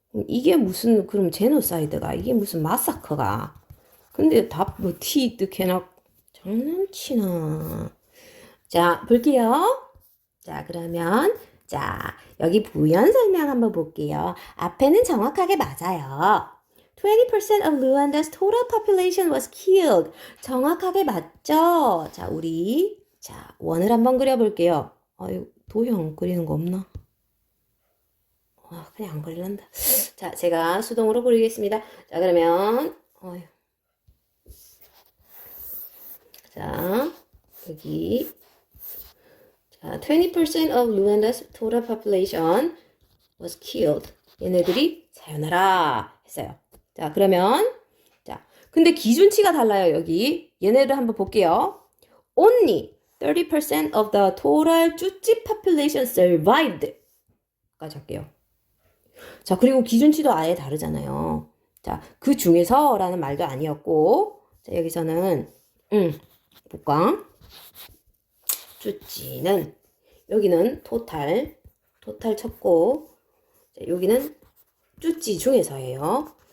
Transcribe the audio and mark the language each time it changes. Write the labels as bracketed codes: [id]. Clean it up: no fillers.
[ko] 이게 무슨, 그럼 제노사이드가, 이게 무슨 마사커가. 근데 티 뜻해놔. 장난치나. 자, 볼게요. 자, 그러면, 자, 여기 부연 설명 한번 볼게요. 앞에는 정확하게 맞아요. [en] 20% of Rwanda's total population was killed. [ko] 정확하게 맞죠? 자, 원을 한번 그려볼게요. 도형 그리는 거 없나? 그냥 안 걸린다. 자, 제가 수동으로 그리겠습니다. 자, 그러면, 자, 여기. [en] 자, 20% of Rwanda's total population was killed. [ko] 얘네들이 사요나라 했어요. 자, 그러면, 자, 근데 기준치가 달라요, 여기. 얘네들 한번 볼게요. [en] Only 30% of the total 쭈찌 population survived. [ko] 까지 할게요. 자, 그리고 기준치도 아예 다르잖아요. 자, 그 중에서라는 말도 아니었고, 자, 여기서는, 볼까? 쭈찌는, 여기는 토탈 쳤고, 자, 여기는 쭈찌 중에서예요.